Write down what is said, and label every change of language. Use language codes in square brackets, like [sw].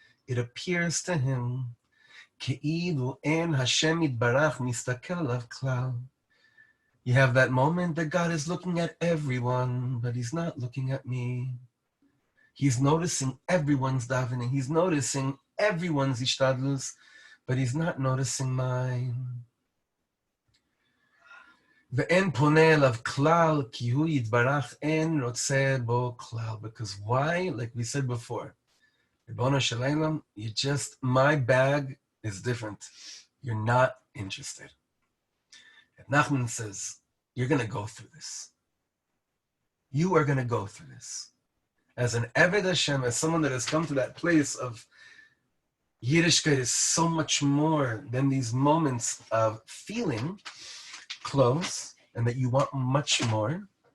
[en] It appears to him, [he] כאילו אין Hashem יתברך מסתכל עליו כלל. [en] You have that moment that God is looking at everyone, but he's not looking at me. He's noticing everyone's davening. He's noticing everyone's ishtadlus, but he's not noticing mine. [he] ואין פונה אליו כלל, כי הוא יתברך אין רוצה בו כלל. [en] Because why? Like we said before, [he] ריבונו של עולם, [en] my bag is different. You're not interested. And Nachman says, you're going to go through this. You are going to go through this. As an Eved Hashem, as someone that has come to that place of Yiddishkeit is so much more than these moments of feeling close and that you want much more.